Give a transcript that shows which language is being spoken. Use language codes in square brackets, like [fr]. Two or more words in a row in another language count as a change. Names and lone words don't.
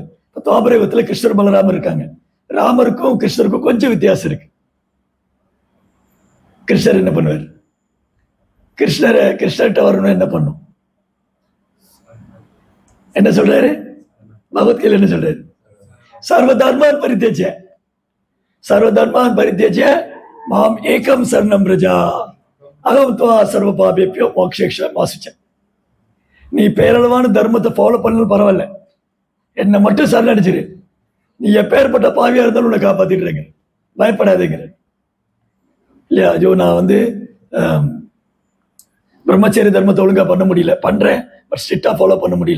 [ta] இப்போ துவாபர யுகத்தில் கிருஷ்ணர் பலராமர் இருக்காங்க. ராமருக்கும் கிருஷ்ணருக்கும் கொஞ்சம் வித்தியாசம் இருக்கு. கிருஷ்ணர் என்ன பண்ணுவார்? கிருஷ்ணர்கிட்ட வரணும் என்ன பண்ணும்? என்ன சொல்றாரு? பகவத்கீதை என்ன சொல்றாரு? [sa] सर्वधर्मान् परित्यज्य सर्वधर्मान् परित्यज्य माम् एकम् शरणम् व्रज अहम् त्वा सर्व पापेभ्यो मोक्षयिष्यामि. [ta] நீ பேரளவான தர்மத்தை ஃபாலோ பண்ணாலும் பரவாயில்ல, என்னை மட்டும் சரணடிச்சிரு. நீ எப்பேற்பட்ட பாவியா இருந்தாலும் உன்னை காப்பாத்திடுறேங்க, பயப்படாதேங்கிற இல்லையா? ஐயோ, நான் வந்து பிரம்மச்சரிய தர்மத்தை ஒழுங்கா பண்ண முடியல, பண்றேன் [en] but strict-a follow [ta] பண்ண முடியல.